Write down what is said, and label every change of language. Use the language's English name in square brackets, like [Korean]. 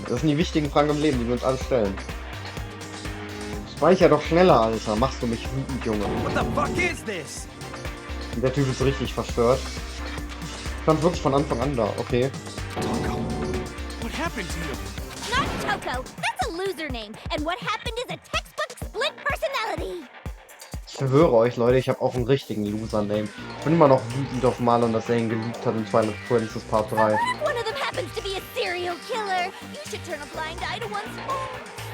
[German] Das sind die wichtigen Fragen im Leben, die wir uns alle stellen. Speicher doch schneller, Alter. Machst du mich wütend, Junge. [English] What the fuck is this? [German] Der Typ ist richtig verstört. Stand wirklich von Anfang an da. Okay. [English] Toko, what happened to you? Not Toko! That's a loser name! And what happened is a textbook split personality! [German] Ich schwöre euch, Leute, ich habe auch einen richtigen Loser-Name. Ich bin immer noch wütend auf Marlon, dass er ihn geliebt hat in Twilight Princess Part 3. [English] What if one of them happens to be a serial killer? You should turn a blind eye to one's faults.